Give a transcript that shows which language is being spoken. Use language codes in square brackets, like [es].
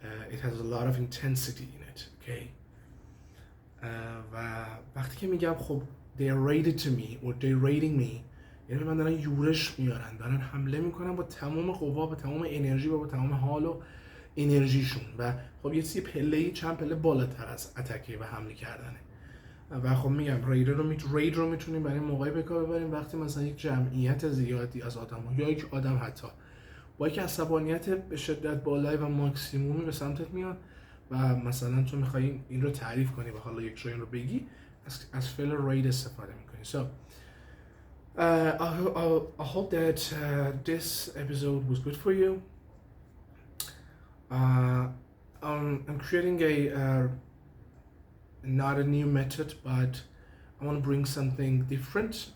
[en] It has a lot of intensity in it. Okay. [fa] و وقتی که میگم خب [en] they're raided to me or they're raiding me، [fa] یعنی من دارن یورش میارن، دارن حمله میکنن با تمام قوا، با تمام انرژی و با تمام حال و انرژیشون و خب یه چند پله بالاتر از اتکه و حمله کردنه. و خب میگم رید رو میتونیم برای موقعی به کار ببریم وقتی مثلا یک جمعیت زیادی از آدم‌ها یا یک آدم حتی با یک عصبانیت به شدت بالایی و ماکسیمومی به سمتت میاد و مثلا تو میخوای این رو تعریف کنی و حالا یک جایی رو بگی، از فعل رید استفاده میکنی. [en] So I hope that this episode was good for you. I'm creating not a new method, but I want to bring something different.